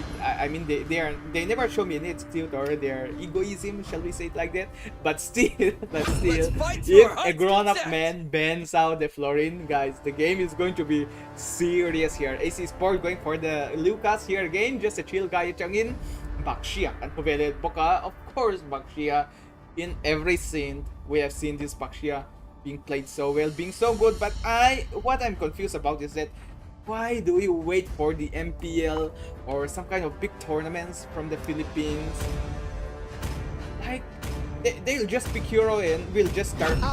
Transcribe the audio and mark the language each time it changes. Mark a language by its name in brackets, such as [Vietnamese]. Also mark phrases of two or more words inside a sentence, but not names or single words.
[English] I mean, they never show me any attitude or their egoism, shall we say it like that. But still, if a grown-up man bans out the Florin, guys, the game is going to be serious here. Ace Esports going for the Lucas here again, just a chill guy changin. Bakshia and Boka, of course, Bakshia. In every scene, we have seen this Bakshia being played so well, being so good. But what I'm confused about is that Why do we wait for the MPL or some kind of big tournaments from the Philippines? Like, they'll just pick hero and we'll just start picking